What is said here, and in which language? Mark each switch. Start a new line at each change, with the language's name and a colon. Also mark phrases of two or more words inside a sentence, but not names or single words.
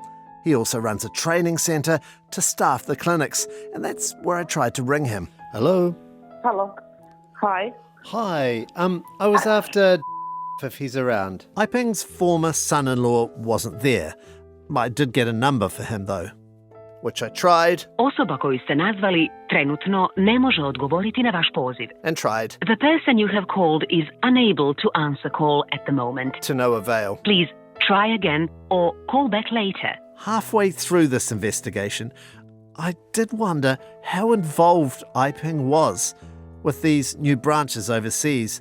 English: He also runs a training centre to staff the clinics, and that's where I tried to ring him. Hello? Hello. Hi. Hi. I was after if he's around. Aiping's former son-in-law wasn't there. I did get a number for him, though, which I tried.
Croatian: Osoba koju ste nazvali trenutno ne može odgovoriti na vaš poziv.
English: And tried. The person you have called is unable to answer call at the moment. To no avail. Please try again or call back later. Halfway through this investigation, I did wonder how involved Aiping was with these new branches overseas.